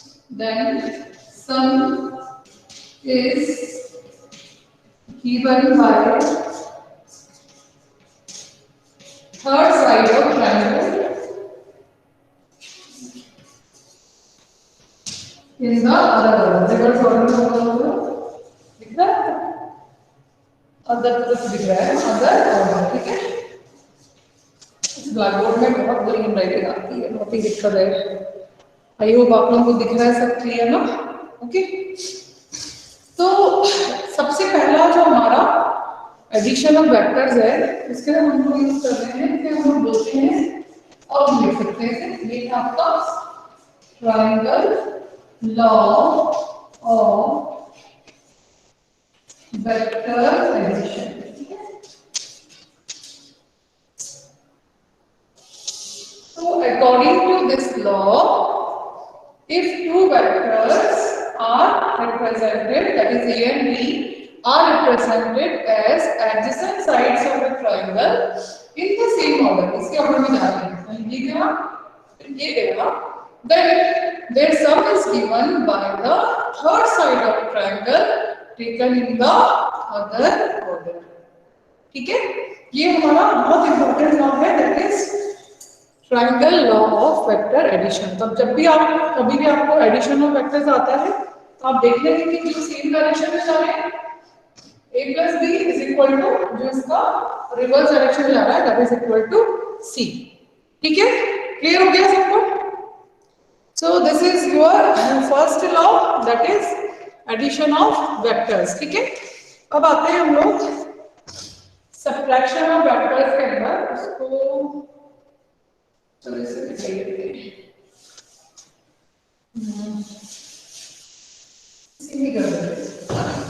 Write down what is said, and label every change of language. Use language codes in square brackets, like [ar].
[en] Then sum is given by third side of triangle in the other order. [hi] Reverse order में होगा, दिख रहा है? अदर तरफ दिख रहा है, अदर ऑर्डर, ठीक है? इस ब्लैक बोर्ड में बहुत बुरी हैंडराइटिंग आती है, बहुत ही दिक्कत है। [en] I hope [hi] आप लोगों को दिख रहा है, सब क्लियर ना? ओके, तो सबसे पहला जो हमारा एडिशन ऑफ वेक्टर्स है, इसके लिए हम लोग यूज कर रहे हैं कि हम बोलते हैं और लिख सकते हैं, ये आपका triangle law of vector addition. [en] So according to this law, if two vectors are represented, that is A and B, are represented as adjacent sides of a triangle in the same order, [hi] इसके order में जा रहे हैं, ये गया, ये गया, [en] then their sum is given by the third side of a triangle taken in the other order, [hi] ठीक है? ये हमारा बहुत इंपॉर्टेंट लॉ है, [en] that is [hi] triangle law of vector addition. तो जब भी आप कभी भी आपको एडिशन ऑफ वेक्टर्स आता है तो आप देख लेंगे कि जो सेम डायरेक्शन में जा रहे हैं [en] a plus b is equal to [hi] जो इसका रिवर्स डायरेक्शन में जा रहा है [en] that is equal to c, [hi] ठीक है? क्लियर हो गया सबको? [en] So this is your first law, that is addition of vectors, [hi] ठीक है? अब आते हैं हम लोग सब्ट्रैक्शन ऑफ वेक्टर्स के अंदर, उसको चलो इसे दिखाइए, इसी कर देते हैं।